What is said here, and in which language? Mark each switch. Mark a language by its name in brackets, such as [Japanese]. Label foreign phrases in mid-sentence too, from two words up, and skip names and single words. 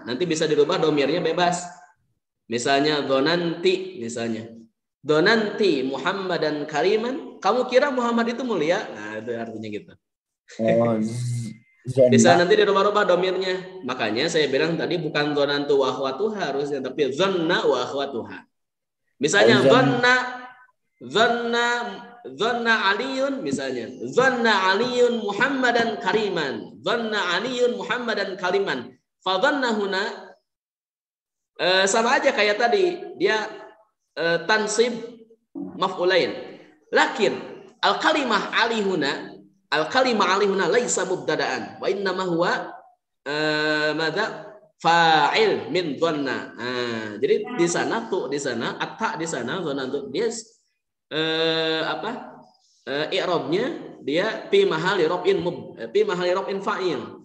[Indonesian] Nanti bisa dirubah domirnya bebas. Misalnya dzananti misalnya. [Arabic] ظننتِ محمدًا كريمًا, [Indonesian] kamu kira Muhammad itu mulia? Nah, itu artinya gitu. Oh, Bisa nanti dirubah-rubah domirnya. Makanya saya bilang tadi bukan [Arabic] ظننتُ وأخواتها [Indonesian] harusnya, tapi [Arabic] ظنّ وأخواتها. [Indonesian] Misalnya [Arabic] ظنّ عليٌّ [Indonesian] misalnya. [Arabic] ظنّ عليٌّ محمدًا كريمًا. ظنّ عليٌّ محمدًا كريمًا. فظنّ هنا [Indonesian] sama aja kayak tadi, dia [Arabic] تنصب مفعولين. لكن الكلمة علي هنا ليس مبتدأً وإنما هو فاعل من ظنّ. [Indonesian] Jadi di sana atta di sana dzanantu dia i'rabnya dia [Arabic] في محل رفع فاعل.